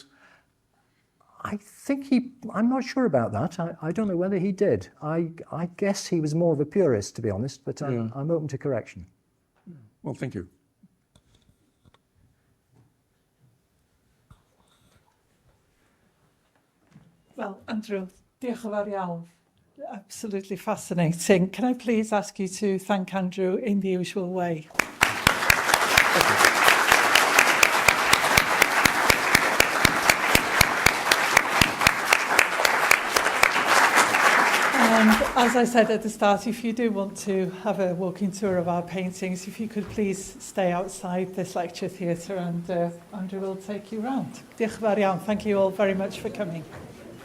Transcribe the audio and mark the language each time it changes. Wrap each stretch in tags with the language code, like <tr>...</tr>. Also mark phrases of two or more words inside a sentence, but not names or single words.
<en>I think I'm not sure about that. I don't know whether he did. I guess he was more of a purist, to be honest, but I'm open to correction. Well, thank you. Well,</en> <cy>Andrew, diolch yn fawr iawn.</cy> <en>Absolutely fascinating. Can I please ask you to thank Andrew in the usual way? And as I said at the start, if you do want to have a walking tour of our paintings, if you could please stay outside this lecture theatre, and Andrew will take you round.</en> <cy>Diolch yn fawr iawn.</cy> <en>Thank you all very much for coming.</en>